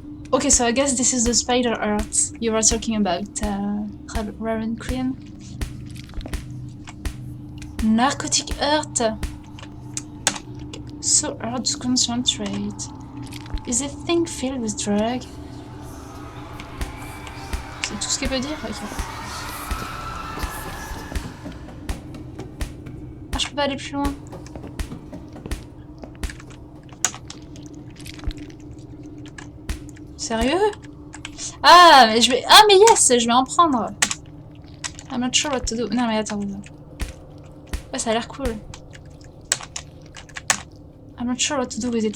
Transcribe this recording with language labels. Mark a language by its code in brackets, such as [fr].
[en] Okay, so I guess this is the spider art you were talking about, Reverend Queen. Narcotic art. So hard to concentrate. Is a thing filled with drug? [fr] C'est tout ce qu'elle peut dire? Ok. Ah, je peux pas aller plus loin. Sérieux? Ah, mais je vais... Ah, mais yes, je vais en prendre. [en] I'm not sure what to do. [fr] Non, mais attends. Ouais, ça a l'air cool. [en] I'm not sure what to do with it.